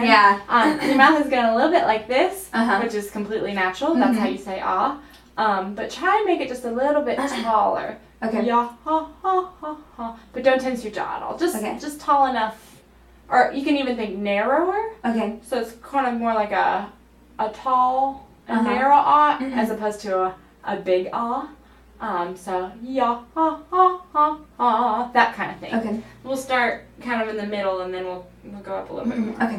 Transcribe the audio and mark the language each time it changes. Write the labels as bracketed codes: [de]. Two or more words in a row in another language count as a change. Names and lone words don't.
[en] Yeah. Your mouth is going a little bit like this, which is completely natural. Mm-hmm. That's how you say ah. But try and make it just a little bit taller. Okay. Ya, ha, ha, ha, ha. But don't tense your jaw at all. Just tall enough. Or you can even think narrower. Okay. So it's kind of more like a tall and narrow ah as opposed to a big ah. So ya, ha, ha, ha, ha, that kind of thing. Okay. We'll start kind of in the middle and then we'll we'll go up a little bit more. Okay.